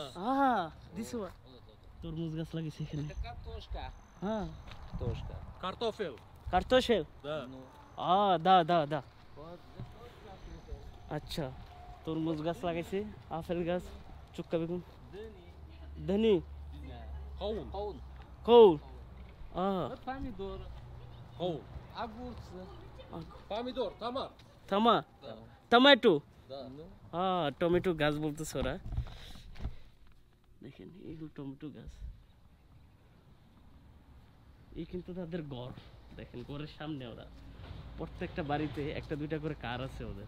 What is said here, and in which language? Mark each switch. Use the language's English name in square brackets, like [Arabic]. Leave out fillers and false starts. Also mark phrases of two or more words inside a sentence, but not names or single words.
[English] this one [Bangla] তরমুজ গাছ লাগিয়েছে এখানে। [Russian] Картошка. [Bangla] হ্যাঁ, [Russian] Картошка. Картофель. কার্তোশেল, Да. [Bangla] দা আচ্ছা, তরমুজ গাছ লাগাইছে, আপেল গাছ, চুক্কা বেগুন, ধনি, [Russian] Каун. Каун. কৌল, Помидор. Каун. Огурцы. Помидор. Томат. [Bangla] টমেটো, [Russian] Да. [Bangla] টমেটো গাছ বলতেছে ওরা। দেখেন এইগুলো টমেটো গাছ। এই কিন্তু তাদের ঘর, দেখেন ঘরের সামনে ওরা প্রত্যেকটা বাড়িতে একটা দুইটা করে কার আছে ওদের।